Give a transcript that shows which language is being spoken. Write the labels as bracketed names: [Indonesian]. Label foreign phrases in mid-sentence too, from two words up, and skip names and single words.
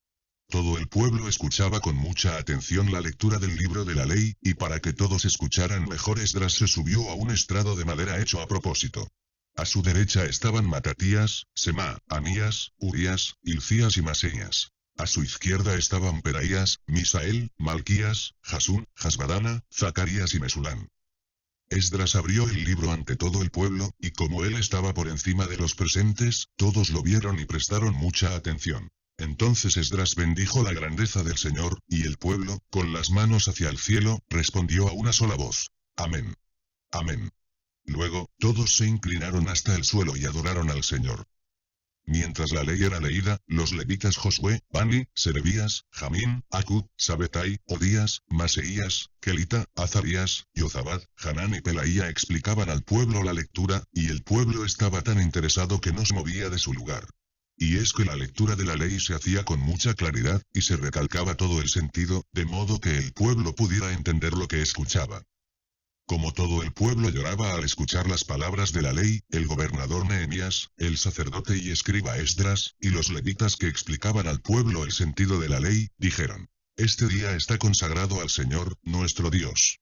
[Spanish] Todo el pueblo escuchaba con mucha atención la lectura del libro de la ley, y para que todos escucharan mejor Esdras se subió a un estrado de madera hecho a propósito. A su derecha estaban Matatías, Semá, Anías, Urías, Hilcías y Maseías. A su izquierda estaban Peraías, Misael, Malquías, Jasún, Jasbadana, Zacarías y Mesulán. Esdras abrió el libro ante todo el pueblo, y como él estaba por encima de los presentes, todos lo vieron y prestaron mucha atención. Entonces Esdras bendijo la grandeza del Señor, y el pueblo, con las manos hacia el cielo, respondió a una sola voz: Amén. Amén. Luego, todos se inclinaron hasta el suelo y adoraron al Señor. Mientras la ley era leída, los levitas Josué, Bani, Serebías, Jamín, Acud, Sabetai, Odías, Maseías, Kelita, Azarías, Yozabad, Hanán y Pelaía explicaban al pueblo la lectura, y el pueblo estaba tan interesado que no se movía de su lugar. Y es que la lectura de la ley se hacía con mucha claridad, y se recalcaba todo el sentido, de modo que el pueblo pudiera entender lo que escuchaba. Como todo el pueblo lloraba al escuchar las palabras de la ley, el gobernador Nehemías, el sacerdote y escriba Esdras, y los levitas que explicaban al pueblo el sentido de la ley, dijeron: Este día está consagrado al Señor, nuestro Dios.